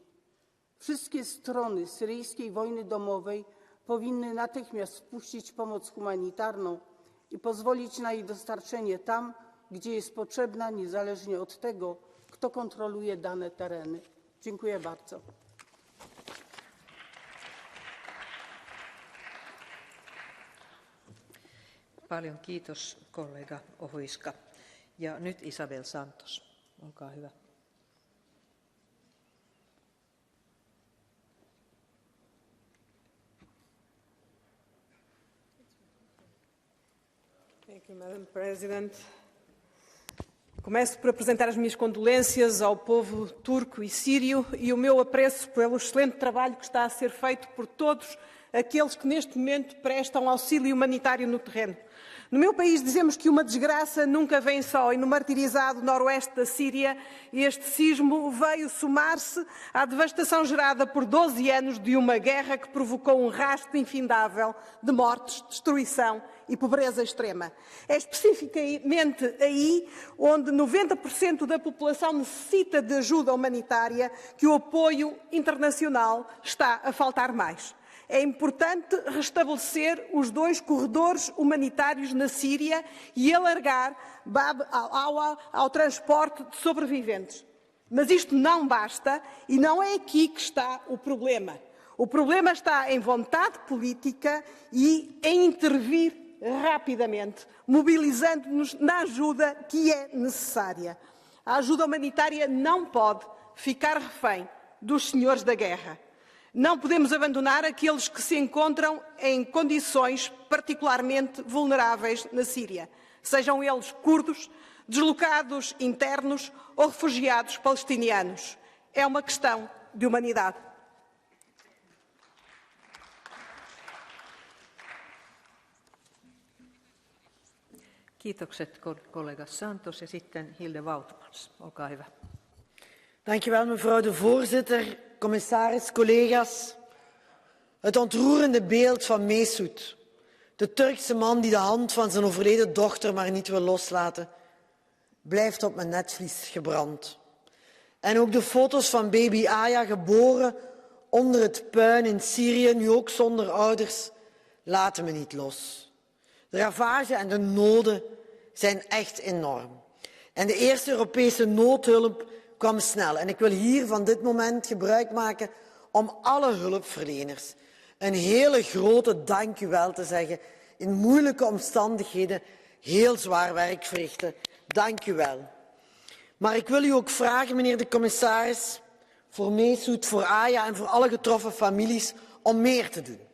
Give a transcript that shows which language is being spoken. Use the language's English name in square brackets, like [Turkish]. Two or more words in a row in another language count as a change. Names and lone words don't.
[Polish] Wszystkie strony syryjskiej wojny domowej powinny natychmiast wpuścić pomoc humanitarną i pozwolić na jej dostarczenie tam, gdzie jest potrzebna, niezależnie od tego, kto kontroluje dane tereny. Dziękuję bardzo. [Finnish] Paljon kiitos kollega Ohoiska. Ja nyt Isabel Santos. Olkaa hyvä. [English] Thank you, Madam President. [Portuguese] Começo por apresentar as minhas condolências ao povo turco e sírio e o meu apreço pelo excelente trabalho que está a ser feito por todos aqueles que neste momento prestam auxílio humanitário no terreno. No meu país dizemos que uma desgraça nunca vem só e no martirizado noroeste da Síria este sismo veio somar-se à devastação gerada por 12 anos de uma guerra que provocou um rastro infindável de mortes, destruição e pobreza extrema. É especificamente aí onde 90% da população necessita de ajuda humanitária que o apoio internacional está a faltar mais. É importante restabelecer os 2 corredores humanitários na Síria e alargar Bab al-Awa ao transporte de sobreviventes. Mas isto não basta e não é aqui que está o problema. O problema está em vontade política e em intervir rapidamente, mobilizando-nos na ajuda que é necessária. A ajuda humanitária não pode ficar refém dos senhores da guerra. Não podemos abandonar aqueles que se encontram em condições particularmente vulneráveis na Síria, sejam eles curdos, deslocados internos ou refugiados palestinianos. É uma questão de humanidade. [Finnish] Kiitokset kollega Santos ja sitten Hilde Wautmans. Olkaa hyvä. [Dutch] Dank u wel, mevrouw de voorzitter, commissaris, collega's. Het ontroerende beeld van Mesut, de Turkse man die de hand van zijn overleden dochter maar niet wil loslaten, blijft op mijn netvlies gebrand. En ook de foto's van baby Aya, geboren onder het puin in Syrië, nu ook zonder ouders, laten me niet los. De ravage en de noden zijn echt enorm. En de eerste Europese noodhulp kwam snel. En ik wil hier van dit moment gebruik maken om alle hulpverleners, een hele grote dank u wel te zeggen. In moeilijke omstandigheden heel zwaar werk verrichten. Dank u wel. Maar ik wil u ook vragen, meneer de commissaris, voor Meesoet, voor Aya en voor alle getroffen families om meer te doen.